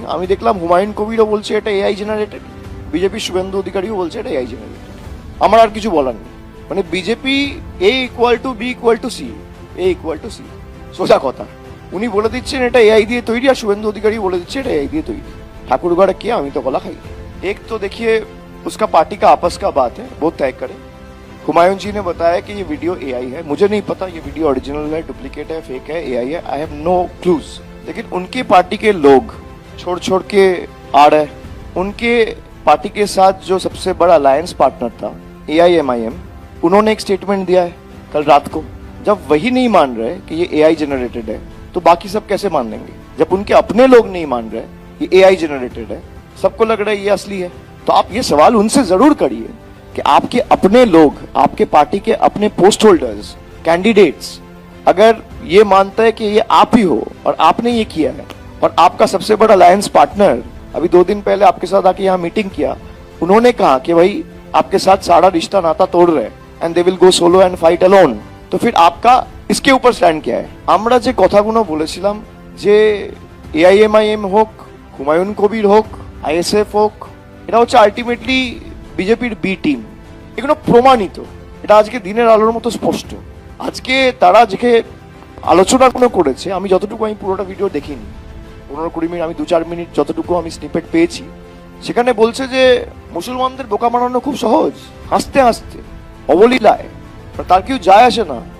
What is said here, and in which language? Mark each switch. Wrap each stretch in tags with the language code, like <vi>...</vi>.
<bn>আমি দেখলাম হুমায়ুন কবিরও বলছে এটা এআই জেনারেটেড, বিজেপি শুভেন্দু অধিকারীও বলছে এটা এআই জেনারেটেড। আমার আর কিছু বলার নেই। মানে BJP A equal to B equal to C, A equal to C, সোজা কথা। উনি বলে দিচ্ছেন এটা এআই দিয়ে তৈরি, আর শুভেন্দু অধিকারী বলে দিচ্ছে এটা এআই দিয়ে তৈরি। ঠাকুরগড়ে কে, আমি তো কলা খাই।</bn> <hi>एक तो देखिए उसका पार्टी का आपस का बात है, वो तय करे। हुमायूं जी ने बताया कि ये वीडियो एआई है, मुझे नहीं पता ये वीडियो ओरिजिनल है, डुप्लीकेट है, फेक है, एआई है,</hi> <en>I have no clues.</en> <hi>लेकिन उनकी पार्टी के लोग छोड़ छोड़ के आ रहे, उनके पार्टी के साथ जो सबसे बड़ा अलायंस पार्टनर था AIMIM, उन्होंने एक स्टेटमेंट दिया है कल रात को। जब वही नहीं मान रहे कि ये एआई जनरेटेड है, तो बाकी सब कैसे मान लेंगे? जब उनके अपने लोग नहीं मान रहे ये एआई जनरेटेड है, सबको लग रहा है ये असली है, तो आप ये सवाल उनसे जरूर करिए कि आपके अपने लोग, आपके पार्टी के अपने पोस्ट होल्डर्स, कैंडिडेट्स अगर ये मानता है कि ये आप ही हो और आपने ये किया है, और आपका सबसे बड़ा अलायंस पार्टनर अभी 2 दिन पहले आपके साथ आके यहाँ मीटिंग किया, उन्होंने कहा कि भाई आपके साथ सारा रिश्ता नाता तोड़ रहे</hi> <en>and they will go solo and fight alone,</en> <hi>तो फिर आपका इसके ऊपर स्टैंड क्या है?</hi> <bn>আমরা যে কথাগুলো বলেছিলাম যে AIMIM হোক, হুমায়ুন কবির হোক, ISF হোক, এটা হচ্ছে আলটিমেটলি বিজেপির বি টিম, এগুলো প্রমাণিত। এটা আজকে দিনের আলোর মতো স্পষ্ট। আজকে তারা যে আলোচনাগুলো করেছে, আমি যতটুকু, আমি পুরোটা ভিডিও দেখিনি, 15-20 মিনিট, আমি 2-4 মিনিট যতটুকু আমি স্নিপেট পেয়েছি, সেখানে বলছে যে মুসলমানদের বোকা বানানো খুব সহজ, হাসতে হাসতে অবলীলায়, তার কেউ যায় আসে না।</bn>